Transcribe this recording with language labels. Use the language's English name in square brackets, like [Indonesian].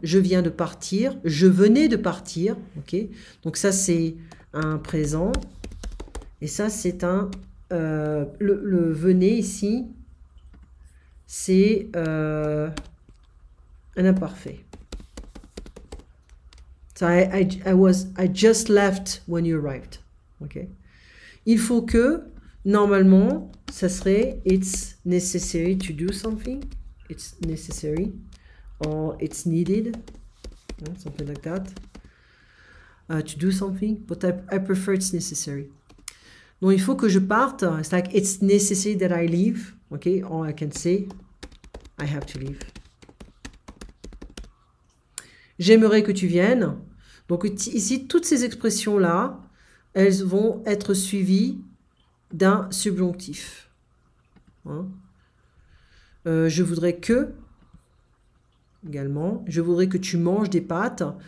[French] Je viens de partir. Je venais de partir. Okay. Donc ça c'est un présent. Et ça c'est un... le venez ici, c'est un imparfait. [English] So I just left when you arrived. [French] Okay. Il faut que, normalement, ça serait [English] it's necessary to do something. It's necessary. Or it's needed. Something like that. To do something. But I prefer it's necessary. [French] Donc, il faut que je parte. [English] It's like, it's necessary that I leave. Okay. Or I can say, I have to leave. [French] J'aimerais que tu viennes. Donc ici, toutes ces expressions-là, elles vont être suivies d'un subjonctif. Hein? Je voudrais que, également, je voudrais que tu manges des pâtes.